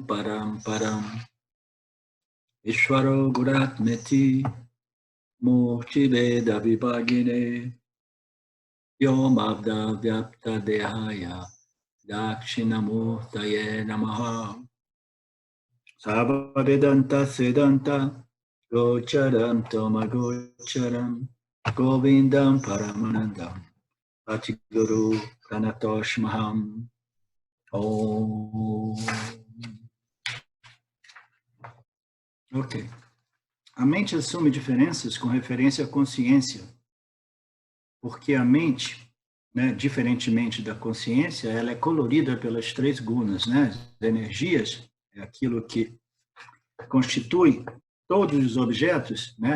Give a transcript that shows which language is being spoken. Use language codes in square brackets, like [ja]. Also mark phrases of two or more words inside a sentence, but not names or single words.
[sa] Paramparam Ishvaro Guratmeti Murti Veda Vibhagine Yom Abda Vyapta Dehaya Dakshinamurtaye Namaha Sava Vedanta Sedanta Gocharam Toma Gocharam Govindam Paramanandam Bhakti Guru Pranatosh Maham Om. [pt] Ok. A mente assume diferenças com referência à consciência, porque a mente, né, diferentemente da consciência, ela é colorida pelas três gunas, né? As energias é aquilo que constitui todos os objetos, né?